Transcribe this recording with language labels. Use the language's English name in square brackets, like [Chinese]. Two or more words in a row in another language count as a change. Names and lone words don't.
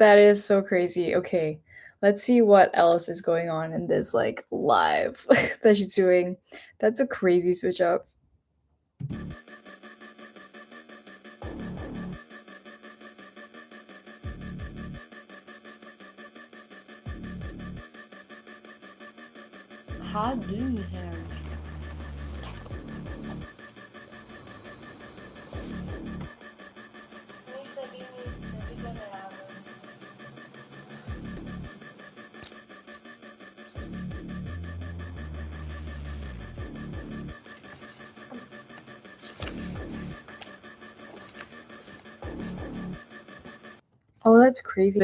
[English] That is so crazy. Okay, let's see what else is going on in this like live that she's doing. That's a crazy switch up. [Albanian] Ha dy një herë. mirë se vini në videon e radhës. [English] Oh, that's crazy.